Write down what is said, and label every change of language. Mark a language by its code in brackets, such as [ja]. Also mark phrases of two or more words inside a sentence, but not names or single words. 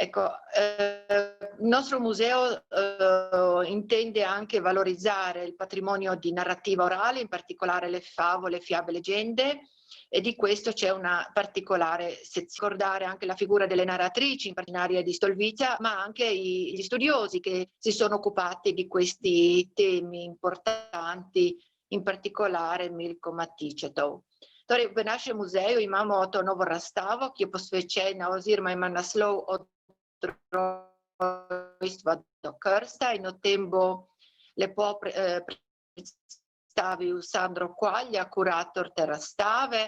[it] Ecco, il nostro museo intende anche valorizzare il patrimonio di narrativa orale, in particolare le favole, fiabe, leggende, e di questo c'è una particolare sezione. Ricordare anche la figura delle narratrici, in particolare di Stolvizia, ma anche gli studiosi che si sono occupati di questi temi importanti, in particolare Milko Matičetov. [sl] Torej, v našem muzeju imamo to novo razstavo, ki je posvečena oziroma ima naslov Od rojstva do krsta, in o tem bo lepo predstavil Sandro Quaglia, kurator te razstave.